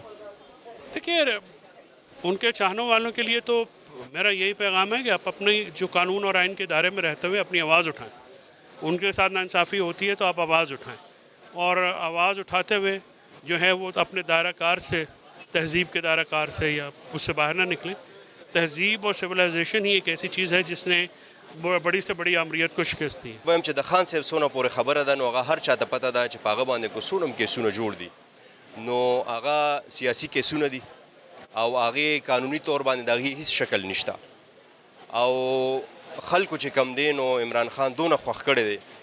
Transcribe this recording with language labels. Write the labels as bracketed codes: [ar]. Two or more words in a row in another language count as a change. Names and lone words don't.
[ur] دیکھیے ان کے چاہنے والوں کے لیے تو میرا یہی پیغام ہے کہ آپ اپنی جو قانون اور آئین کے دائرے میں رہتے ہوئے اپنی آواز اٹھائیں ان کے ساتھ ناانصافی ہوتی ہے تو آپ آواز اٹھائیں اور آواز اٹھاتے ہوئے جو ہے وہ اپنے دائرہ کار سے تہذیب کے دائرہ کار سے یا اس سے باہر نہ نکلیں تہذیب اور سویلائزیشن ہی ایک ایسی چیز ہے جس نے بڑی سے بڑی آمریت کو شکست دی [ps] وایم چې د خان صاحب څونه پورې خبره ده نو هغه هر چا ته پته ده چې په هغه باندې کو څونه کیسونه جوړ دي نو هغه سیاسي کیسونه دي او هغې قانوني طور باندې د هغې هیڅ شکل نشته او خلکو چې کم دی نو عمران خان دونه خوښ کړی دی